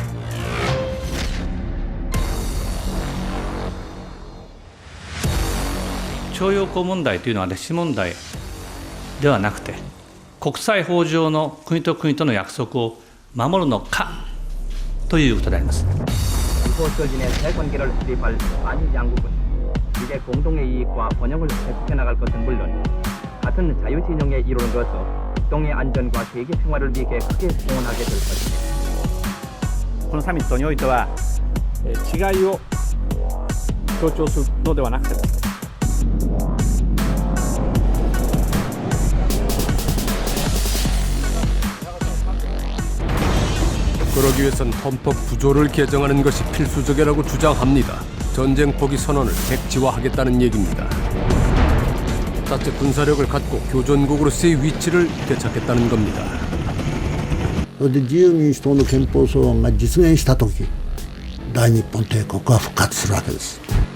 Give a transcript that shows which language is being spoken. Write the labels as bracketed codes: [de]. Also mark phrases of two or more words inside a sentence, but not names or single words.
[ja] 徴用工問題というのは歴史問題ではなくて国際法上の国と国との約束を守るのかということであります。 [ko] 고철진의 대관계를 수립할 한일 양국은 이제 공동의 이익과 번영을 계속해 나갈 것은 물론 같은 자유진영의 일원으로서 동의 안전과 세계 평화를 위해 크게 공헌하게 될 것입니다. [ja] このサミットにおいては違いを強調するのではなくて [ko] 그러기 위해선 헌법 구조를 개정하는 것이 필수적이라고 주장합니다. 전쟁 포기 선언을 백지화하겠다는 얘기입니다. 자체 군사력을 갖고 교전국으로서의 위치를 되찾겠다는 겁니다. [ja] それで自由民主党の憲法草案が実現した時大日本帝国は復活するわけです。